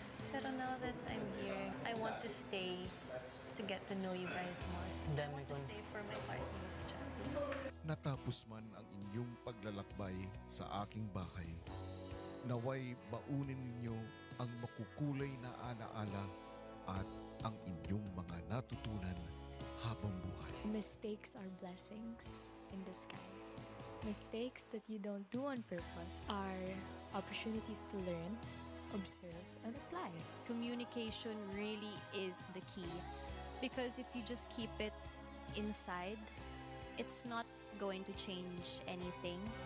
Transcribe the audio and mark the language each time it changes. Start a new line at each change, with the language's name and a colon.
English: Pero now that I'm here, I want to stay to get to know you guys more. I want to stay for my partner sa channel.
Filipino: Natapos man ang inyong paglalakbay sa aking bahay, naway baunin ninyo ang makukulay na alaala at ang inyong mga natutunan habang buhay.
English: Mistakes are blessings in disguise. Mistakes that you don't do on purpose are opportunities to learn, observe, and apply. Communication really is the key, because if you just keep it inside, it's not going to change anything.